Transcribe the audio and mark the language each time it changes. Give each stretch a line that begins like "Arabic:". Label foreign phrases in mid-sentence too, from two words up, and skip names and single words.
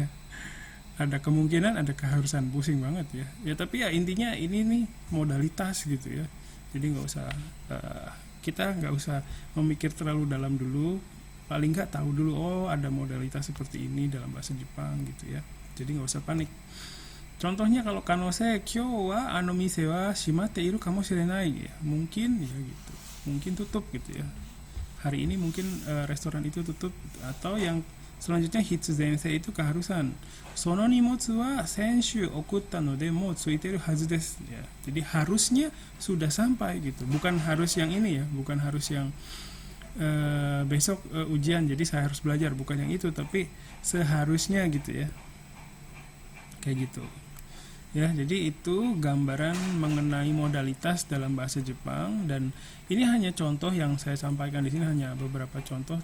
Indonesian: Ada kemungkinan, ada keharusan, pusing banget ya. Ya tapi ya intinya ini nih modalitas gitu ya. Jadi kita nggak usah memikir terlalu dalam dulu. Paling nggak tahu dulu, oh ada modalitas seperti ini dalam bahasa Jepang gitu ya. Jadi nggak usah panik. Contohnya kalau
Japanese: 可能性今日はあの店は閉まっているかもしれない
Indonesian: ya, mungkin ya gitu, mungkin tutup gitu ya. Hari ini mungkin restoran itu tutup. Atau yang selanjutnya hitsuzense itu keharusan.
Japanese: その荷物は先週送ったのでも着いてるはずです ya.
Indonesian: Jadi harusnya sudah sampai gitu. Bukan harus yang ini ya, bukan harus yang besok ujian jadi saya harus belajar, bukan yang itu, tapi seharusnya gitu ya. Kayak gitu. Ya, jadi itu gambaran mengenai modalitas dalam bahasa Jepang, dan ini hanya contoh yang saya sampaikan di sini, hanya beberapa contoh.